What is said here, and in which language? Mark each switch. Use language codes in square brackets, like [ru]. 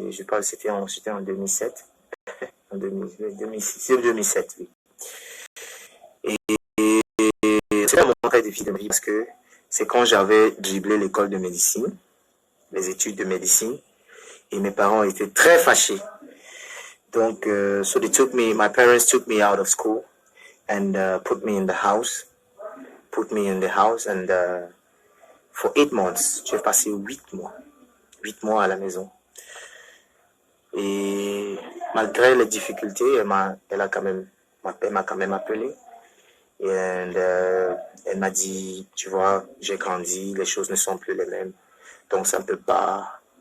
[fr] Et je parle, c'était en 2007, en 2007, oui. Et c'était un moment très difficile de ma vie parce que c'est quand j'avais dribblé l'école de médecine, les études de médecine, et mes parents étaient très fâchés. Donc, [en] so my parents took me out of school and put me in the house and for 8 months, [fr] j'ai passé 8 mois à la maison. Et malgré les difficultés, elle m'a quand même appelé. Et elle m'a dit, tu vois, j'ai grandi, les choses ne sont plus les mêmes. Donc ça ne peut pas...